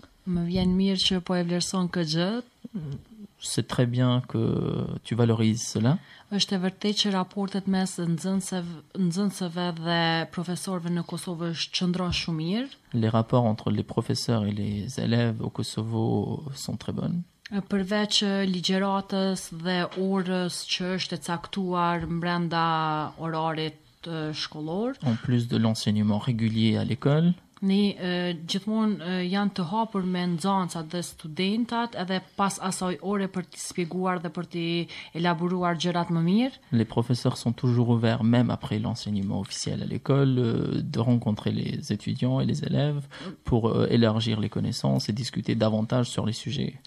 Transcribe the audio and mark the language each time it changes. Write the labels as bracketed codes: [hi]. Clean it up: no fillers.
[sq] Më vjen mirë që po e vlerëson këtë gjë. [fr] C'est très bien que tu valorises cela. [sq] Është e vërtetë që raportet mes nxënësve dhe profesorëve në Kosovë qëndron shumë mirë. [fr] Les rapports entre les professeurs et les élèves au Kosovo sont très bonnes. [sq] Përveç ligjëratës dhe orës që është e caktuar brenda orarit shkollor. [fr] En plus de l'enseignement régulier à l'école. [sq] Ne gjithmonë janë të hapur me nxënësat dhe studentat edhe pas asaj ore për të shpjeguar dhe për të elaboruar gjërat më mirë. [fr] Les professeurs sont toujours ouverts même après l'enseignement officiel à l'école de rencontrer les étudiants et les élèves pour élargir les connaissances et discuter davantage sur les sujets.